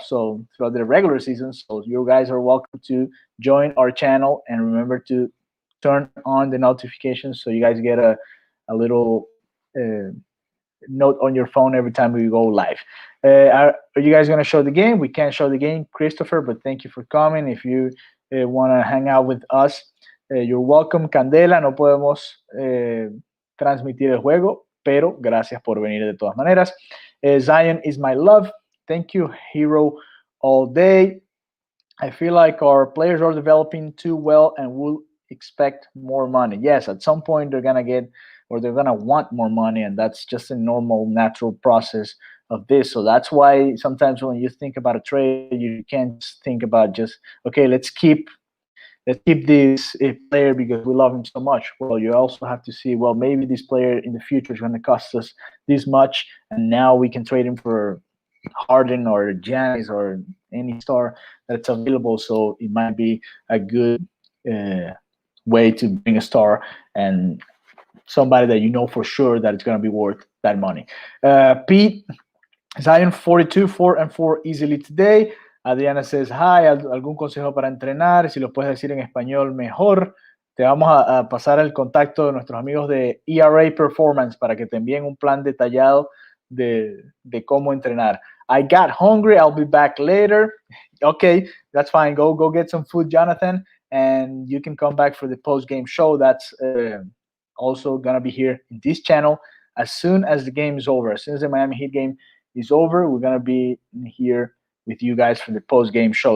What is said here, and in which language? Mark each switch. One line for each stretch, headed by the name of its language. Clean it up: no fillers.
English: So throughout the regular season. So you guys are welcome to join our channel, and remember to turn on the notifications so you guys get a little note on your phone every time we go live. Are you guys going to show the game? We can't show the game, Christopher, but thank you for coming. If you want to hang out with us, you're welcome.
Spanish: Candela, no podemos transmitir el juego, pero gracias por venir de todas maneras.
English: Zion is my love. Thank you, Hero, all day. I feel like our players are developing too well and will expect more money. Yes, at some point they're going to get, or they're going to want more money, and that's just a normal, natural process of this. So that's why sometimes when you think about a trade, you can't just think about just, okay, let's keep this player because we love him so much. Well, you also have to see, well, maybe this player in the future is going to cost us this much, and now we can trade him for Harden or Giannis or any star that's available. So it might be a good way to bring a star and somebody that you know for sure that it's going to be worth that money. Pete, Zion 42, 4-4 easily today. Adriana says, hi,
Spanish: ¿algún consejo para entrenar? Si lo puedes decir en español, mejor. Te vamos a pasar el contacto de nuestros amigos de ERA Performance para que te envíen un plan detallado de cómo entrenar.
English: I got hungry. I'll be back later. Okay, that's fine. Go get some food, Jonathan, and you can come back for the post-game show. That's also going to be here in this channel as soon as the game is over. As soon as the Miami Heat game is over, we're going to be here with you guys for the post-game show.